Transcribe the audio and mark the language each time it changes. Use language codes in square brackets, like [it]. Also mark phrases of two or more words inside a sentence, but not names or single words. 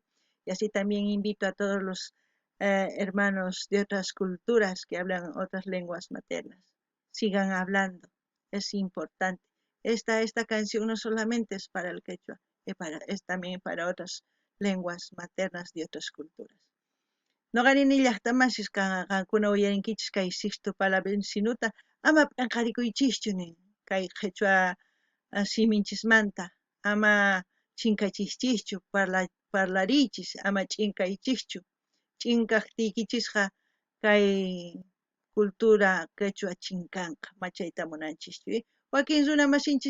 [es] Y así también invito a todos los hermanos de otras culturas que hablan otras lenguas maternas. Sigan hablando, es importante. Esta canción no solamente es para el quechua, es también para otras lenguas maternas de otras culturas. [qu] Noqanini llaqtamasis qankuna uyarinkichis kay Sixto Palavecinuta ama p'inqarikuychischu nin kay qhichwa siminchismanta ama chinkachischu parlarichis ama ch'inkaychischu ch'inkaqtiykichisqa kay [es] cultura quechua [qu] chinkanqa machayta munanchikchu wakin runa masinchis